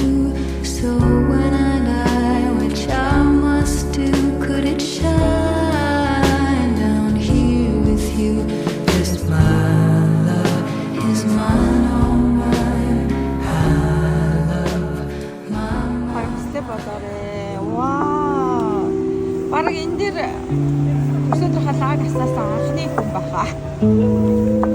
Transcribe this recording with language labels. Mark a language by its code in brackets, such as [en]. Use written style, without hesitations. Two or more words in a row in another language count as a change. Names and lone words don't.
[en] So when I die, which I must do, could it shine down here with you? 'Cause my love is mine, all mine. I love mine. [mn] Харагстай болоорой. Вау. Бараг энэ дээр өсөдөр халааг асаасан анхны хүн баха.